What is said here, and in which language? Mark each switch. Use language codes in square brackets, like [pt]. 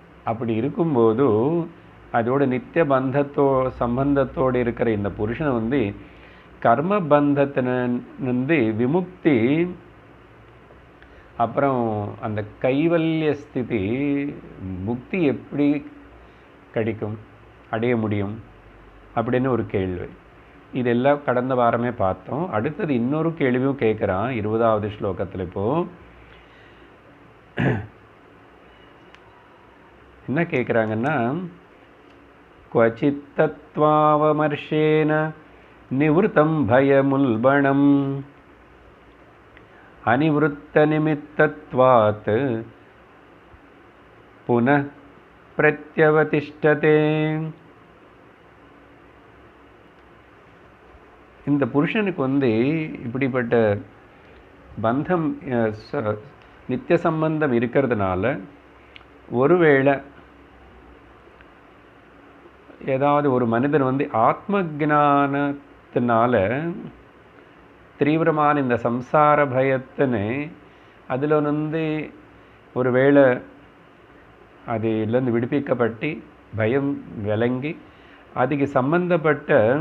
[ta] அப்படி இருக்கும்போது அதோட நித்திய சம்பந்தத்தோடு இருக்கிற இந்த புருஷனை வந்து கர்ம பந்தத்தினிருந்து விமுக்தி, அப்புறம் அந்த கைவல்ய ஸ்திதி முக்தி எப்படி கிடைக்கும், அடைய முடியும் அப்படின்னு ஒரு கேள்வி. இதெல்லாம் கடந்த வாரமே பார்த்தோம். அடுத்தது இன்னொரு கேள்வியும் கேட்குறான் 20வது ஸ்லோகத்தில். இப்போ என்ன கேட்குறாங்கன்னா, [sa] क्वचित् तत्त्वावमर्शेन निवृत्तं भयमुल्बणम् अनिवृत्तनिमित्तत्वात् पुनः प्रत्यवतिष्ठते. [ta] இந்த புருஷனுக்கு வந்து இப்படிப்பட்ட பந்தம் நித்திய சம்பந்தம் இருக்கிறதுனால ஒருவேளை ஏதாவது ஒரு மனிதன் வந்து ஆத்ம ஞானத்தினால தீவிரமான இந்த சம்சார பயத்தினை அதில் வந்து ஒருவேளை அதிலிருந்து விடுவிக்கப்பட்டு பயம் விளங்கி அதுக்கு சம்பந்தப்பட்ட